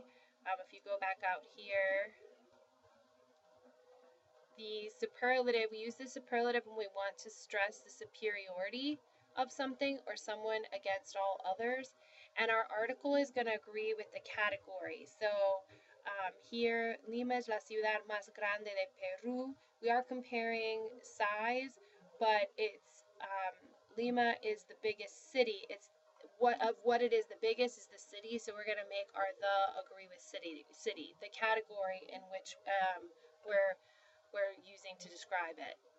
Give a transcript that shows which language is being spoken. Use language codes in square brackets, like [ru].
[en] If you go back out here, the superlative, we use the superlative when we want to stress the superiority of something or someone against all others. And our article is going to agree with the category. So here, [es] Lima es la ciudad más grande de Peru. [en] We are comparing size, but it's Lima is the biggest city. It's what it is the biggest is the city. So we're going to make our the agree with city. The category in which we're using to describe it.